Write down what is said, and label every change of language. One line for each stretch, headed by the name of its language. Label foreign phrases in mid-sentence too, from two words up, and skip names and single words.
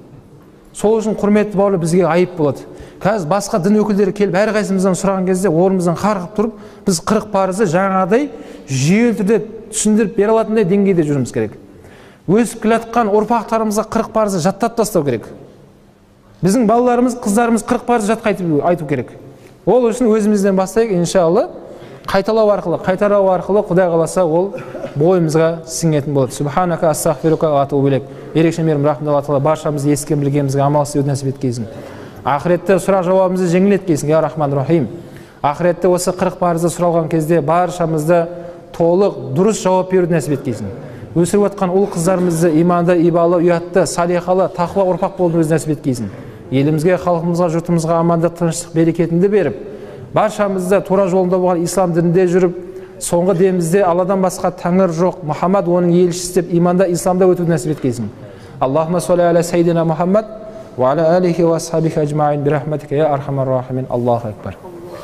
Kazakh: Сол үшін құрметті бауырлар, бізге айып болады. Қазір басқа дін өкілдері келіп, әрқайсымыздан сұраған кезде орнымыздан қарғып тұрып, біз 40 парызды жаңағыдай жүйелі түрде түсіндіріп бере алатындай деңгейде жүрміз керек. Өсіп келе жатқан ұрпақтарымызға 40 парызды жаттап тастау керек. Біздің балаларымыз, қыздарымыз 40 парызды жатқа айту керек. Ол үшін өзімізден бастайық, иншалла. Қайталау арқылы Құдай қаласа ол бойымызға сіңетін болады.
Arabic: سبحانك أستغفرك وأتوب إليك.
Kazakh: Ерекше мейірім рахмет Алла тағала баршамызды ескен білгенімізге амал істеуді нәсіп еткейсін. Ақыретте сұрақ жауабымызды жеңіл еткейсін,
Arabic: يا رحمن رحيم.
Kazakh: Ақыретте осы 40 парызды сұралған кезде баршамызды толық дұрыс жауап беруді нәсіп еткейсін. Өсіріп жатқан ұл қыздарымызды иманды, ибалы, ұятты, салиқалы, тақуа ұрпақ болуды өзі нәсіп еткейсін. Елімізге, халқымызға, жұртымызға амандық, тыныштық, берекетінді беріп, баршамызды тура жолында болған ислам дінінде жүріп, соңғы демімізде Алладан басқа тәңір жоқ, Мұхаммад оның елшісі деп иманда, исламда өтуді нәсіп еткейсін.
Arabic: اللهم صل على سيدنا محمد وعلى آله وأصحابه أجمعين برحمتك يا أرحم الراحمين. الله أكبر.